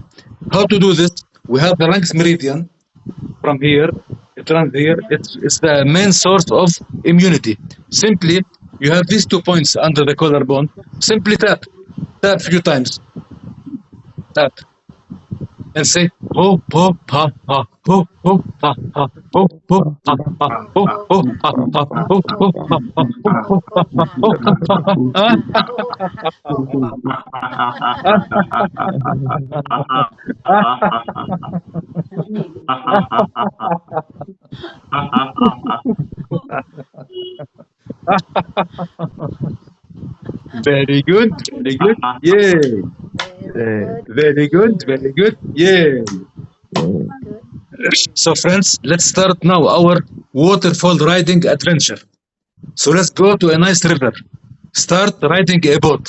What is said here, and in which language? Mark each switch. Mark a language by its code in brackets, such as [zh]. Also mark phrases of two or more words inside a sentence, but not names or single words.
[en] How to do this? We have the lungs meridian from here. It runs here. It's the main source of immunity. Simply, you have these 2 points under the collarbone. Simply tap a few times. Tap. And say ho ho ha ha ho ho ha ha ho ho ha ha ho ho ha ha ho ho ha ha ho ho ha. Very good, very good. Yay. Very good, very good. Yay. So, friends, let's start now our waterfall riding adventure. So, let's go to a nice river. Start riding a boat.